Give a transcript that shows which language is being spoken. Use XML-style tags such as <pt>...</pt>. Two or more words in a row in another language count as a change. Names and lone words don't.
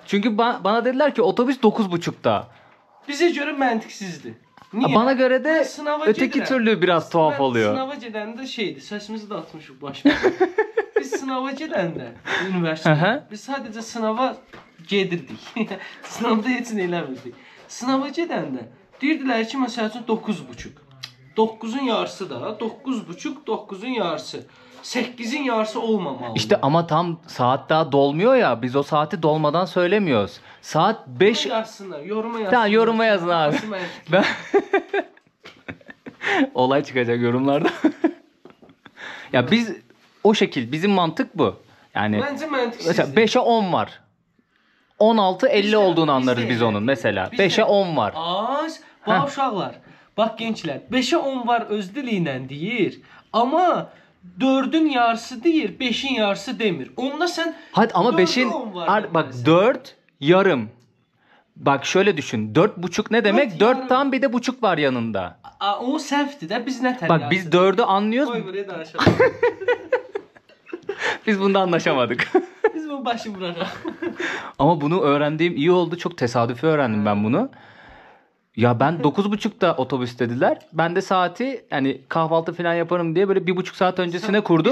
<tr>Çünkü bana dediler ki otobüs 9.30'da.</tr> <az>Bize göre məntiqsizdir.</az> <tr>Niye? Bana göre de Ben sınava öteki</tr> <az>gedirəm.</az> <tr>türlü biraz tuhaf Ben oluyor.</tr> <az>Sınava gedəndə şeydi, səsimizi də atmışıq başına. Biz sınava gedəndə üniversitede biz sadece sınava gedirdik. Sınavda heç nə eləmirdik. Sınava gedəndə deyirdilər ki, məsəl üçün 9,5. 9'un yarısı da 9,5, 9'un yarısı. 8'in yarısı olmamalı.</az> <tr>İşte ama tam saat daha dolmuyor ya. Biz o saati dolmadan söylemiyoruz. Saat 5. Yazsınlar, yoruma yazsınlar. Tamam yoruma yazın abi.</tr> <az>Nasıl məntiqli?</az> <tr>Ben olay çıkacak yorumlarda. Ya biz o şekil bizim mantık bu. Yani</tr> <az>Bence məntiqsizdir.</az> <tr>mesela 5'e 10 var. 16.50</tr> <az>Bizdə-</az> <tr>olduğunu anlarız</tr> <az>bizdə biz elə onun deyil.</az> <tr>mesela.</tr> <az>Bizdə-</az> <tr>5'e 10 var.</tr> <az>Az, bax uşaqlar. Bax gençlər, 5'e 10 var öz dili ilə deyir. Amma 4'ün yarısı deyir, 5'in yarısı demir. Onda sən</az> <tr>Hadi ama 4'e 5'in 10 var bak demelisin. 4 yarım. Bak şöyle düşün. 4,5 ne demek? 4 4 yarım. tam bir de buçuk var yanında.</tr> <az>O səhvdir də, biz nə tər</az> <tr>Bak biz 4'ü anlıyoruz.</tr> <az>Qoy buraya danışalım.</az> <tr>Biz bunda anlaşamadık. Biz bu başı bırakalım. Ama bunu öğrendiğim iyi oldu. Çok tesadüfi öğrendim ben bunu. Ya ben 9.30'da otobüs dediler. Ben de saati yani kahvaltı falan yaparım diye böyle 1,5 saat öncesine kurdum.</tr>